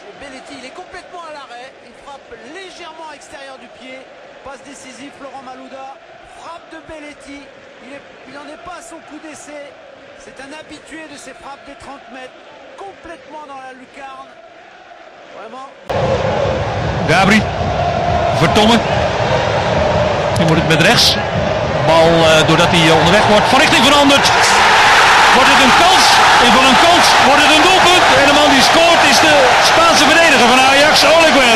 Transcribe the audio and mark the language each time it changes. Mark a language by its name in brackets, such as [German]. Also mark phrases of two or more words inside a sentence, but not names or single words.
[French] Belletti, il est complètement à l'arrêt. Il frappe légèrement à l'extérieur du pied. Passe décisif, Laurent Malouda. Frappe de Belletti. Il n'en est pas à son coup d'essai. C'est un habitué de ces frappes des 30 mètres. Complètement dans la lucarne. Vraiment. Gabri. Vertongen. [Dutch] Nu moet het met rechts. Bal doordat hij onderweg wordt van richting veranderd. Wordt het een kans? En van een kans wordt het een doelpunt. En de man die scoort is de Spaanse verdediger van Ajax, Oleguer.